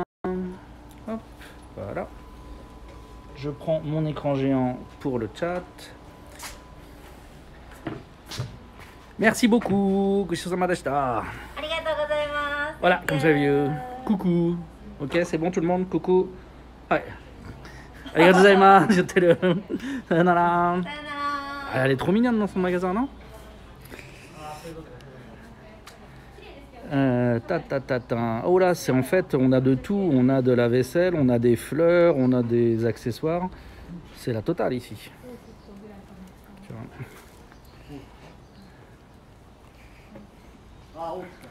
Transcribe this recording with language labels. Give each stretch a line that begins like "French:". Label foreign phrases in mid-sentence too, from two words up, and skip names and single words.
French: Hop, voilà. Je prends mon écran géant pour le chat. Merci beaucoup. Voilà, comme ça vu. Coucou. Ok, c'est bon tout le monde. Coucou. Ouais.
Japanese: ありがとうございます. Sayonara.
French: Elle est trop mignonne dans son magasin, non? Oh là, c'est en fait, on a de tout. On a de la vaisselle, on a des fleurs, on a des accessoires. C'est la totale ici. Tu vois.